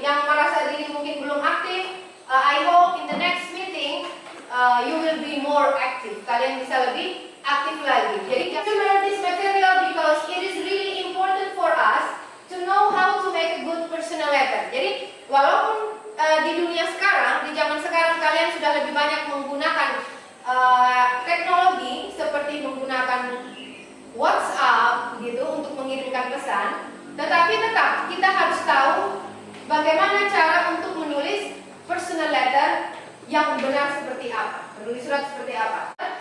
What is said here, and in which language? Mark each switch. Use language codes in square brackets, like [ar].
[id] Yang merasa diri mungkin belum aktif, [en] I hope in the next meeting you will be more active. [id] Kalian bisa lebih aktif lagi. [en] Jadi to learn this material because it is really important for us to know how to make a good personal letter. [id] Jadi walaupun di dunia sekarang, di zaman sekarang kalian sudah lebih banyak menggunakan teknologi seperti menggunakan WhatsApp gitu untuk mengirimkan pesan, tetapi tetap kita harus tahu bagaimana cara untuk menulis personal letter yang benar seperti apa, menulis surat seperti apa.